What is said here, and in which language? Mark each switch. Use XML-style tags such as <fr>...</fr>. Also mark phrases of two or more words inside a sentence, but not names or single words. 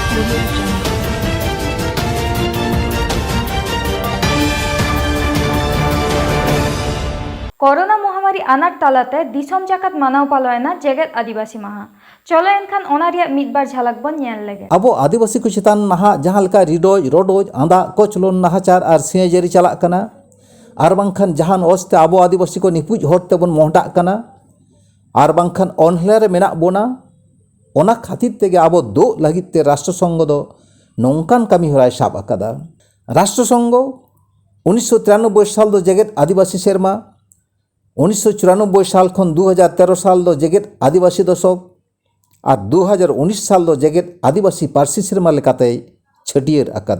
<sat>कोरोना महामारी अनाट तालाते दिसम जाकात मानाव पालोयना जेगेत आदिवासी माहा चलो एनखान ओनारिया मिदबार झलक बन नेल लेगे। अब आदिवासी को चितान नहा जहाँ लेका रिडोज रोडोज आंदा कोचलोन नाहाचार और सिंहजरी चला कना और बांखान जहान ओस्ते अब आदिवासी को निपुज होते बन मोहडा कना और बांखान अनहले मेना बोना ओना खातिर तेगे अब दो लगित ते राष्ट्रसंघ दो नौकान कमी होराय साब अकादा। राष्ट्रसंघ 1993 साल दो जेगेत आदिवासी सेरमा 1994 साल खन 2013 साल दो जेगेत आदिवासी दशक और 2019 साल दो जेगेत आदिवासी पार्सी सेरमा लेकाते छटियर अकादा।</sat>